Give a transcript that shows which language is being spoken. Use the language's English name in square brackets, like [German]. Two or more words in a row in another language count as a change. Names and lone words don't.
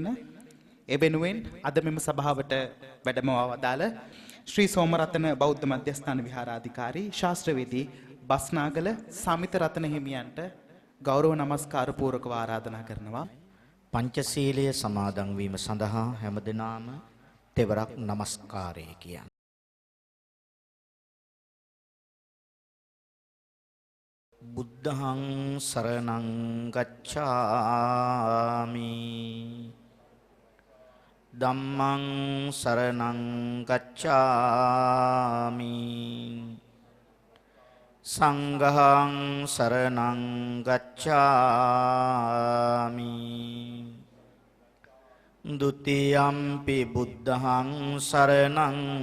[Sinhala] ඒ වෙනුවෙන් අද මෙම සභාවට වැඩමවා වදාළ ශ්‍රී සෝමරතන බෞද්ධ මධ්‍යස්ථාන විහාරාධිකාරී ශාස්ත්‍රවේදී බස්නාගල සමිත රතන හිමියන්ට ගෞරව නමස්කාර පූර්වකව ආරාධනා කරනවා. පංචශීලයේ සමාදන් වීම සඳහා හැමදෙනාම තෙවරක් නමස්කාරය කියන්න. [Pali] බුද්ධං සරණං ගච්ඡාමි ධම්මං සරණං ගච්ඡාමි සංඝං සරණං ගච්ඡාමි ဒုတိယံ පි බුද්ධං සරණං